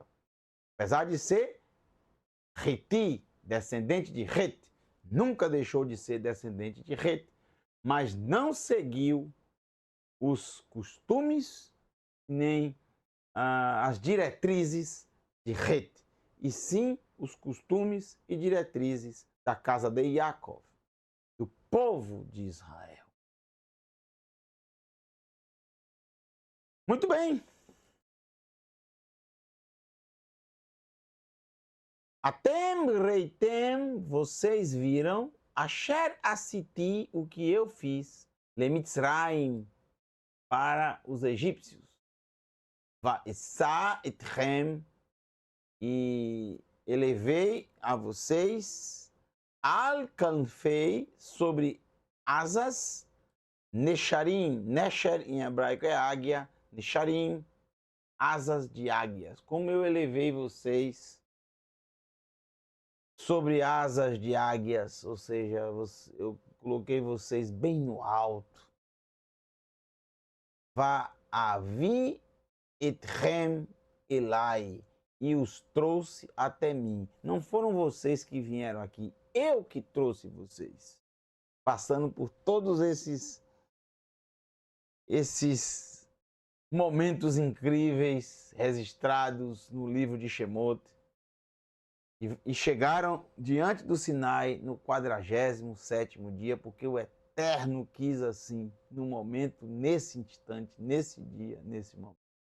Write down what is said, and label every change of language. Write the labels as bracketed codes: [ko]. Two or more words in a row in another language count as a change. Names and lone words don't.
[pt] Apesar de ser Heti, descendente de Het, nunca deixou de ser descendente de Het, mas não seguiu os costumes nem as diretrizes de Het, e sim os costumes e diretrizes da casa de Yaakov, do povo de Israel. Muito bem. [he] אתם ראיתם, [pt] vocês viram, [he] אשר עשיתי, [pt] o que eu fiz, Lemitzraim, para os egípcios. [he] ואשא אתכם, [pt] e elevei a vocês, alcanfei sobre asas, Nesharim, Nesher em hebraico é águia, Nesharim, asas de águias. Como eu elevei vocês sobre asas de águias, ou seja, eu coloquei vocês bem no alto. [he] ואבא אתכם אליי, [pt] e os trouxe até mim. Não foram vocês que vieram aqui, eu que trouxe vocês. Passando por todos esses momentos incríveis registrados no livro de Shemot, e chegaram diante do Sinai no 47º dia, porque o Eterno quis assim, no momento, nesse instante, nesse dia, nesse momento.